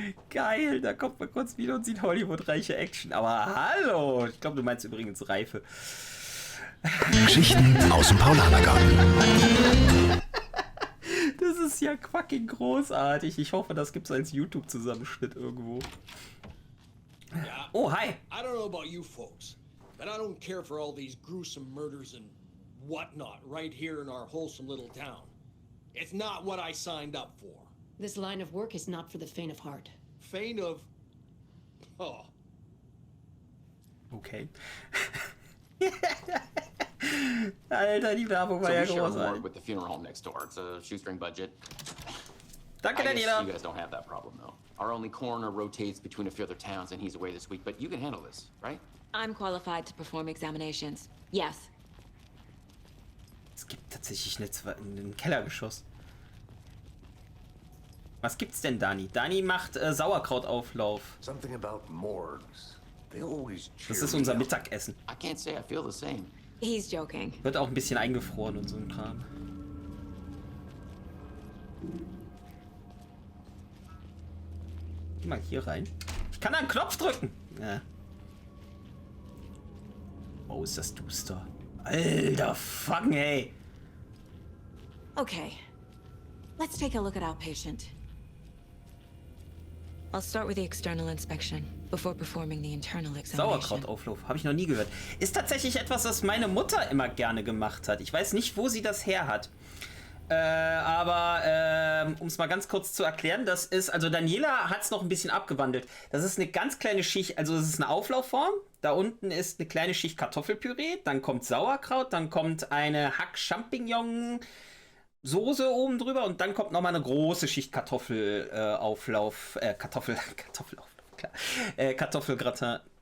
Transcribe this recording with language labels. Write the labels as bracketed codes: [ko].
[de] Geil, da kommt man kurz wieder und sieht Hollywood-reiche Action. Aber hallo, ich glaube, du meinst übrigens Reife. Geschichten aus dem Paulanergarten. Das ist ja fucking großartig. Ich hoffe, das gibt's als YouTube-Zusammenschnitt irgendwo. [en] Yeah. Oh, hi. I don't know about you folks, but I don't care for all these gruesome murders and whatnot right here in our wholesome little town. It's not what I signed up for. This line of work is not for the faint of heart. Faint of... Oh. Okay. [de] Alter, die Werbung war ja großartig. [en] With the funeral home next door. It's a shoestring budget. [de] Danke, [en] I guess [de] Daniela. [en] you guys don't have that problem, though. Our only coroner rotates between a few other towns, and he's away this week. But you can handle this, right? I'm qualified to perform examinations. Yes. [de] Es gibt tatsächlich ein Kellergeschoss. Was gibt's denn, Dani? Dani macht Sauerkrautauflauf. [en] Something about morgues. They always [de] Das ist unser Mittagessen. [en] I can't say I feel the same. He's joking. [de] Wird auch ein bisschen eingefroren und so ein Kram. Geh mal hier rein. Ich kann da einen Knopf drücken. Ja. Oh, ist das duster. Alter, fuck, ey. [en] Okay. Let's take a look at outpatient. I'll start with the external inspection before performing the internal examination. [de] Sauerkrautauflauf, habe ich noch nie gehört. Ist tatsächlich etwas, was meine Mutter immer gerne gemacht hat. Ich weiß nicht, wo sie das her hat. Aber um es mal ganz kurz zu erklären, das ist, also Daniela hat es noch ein bisschen abgewandelt. Das ist eine ganz kleine Schicht, also es ist eine Auflaufform. Da unten ist eine kleine Schicht Kartoffelpüree, dann kommt Sauerkraut, dann kommt eine Hack-Champignon-Soße oben drüber und dann kommt nochmal eine große Schicht Kartoffelgratin.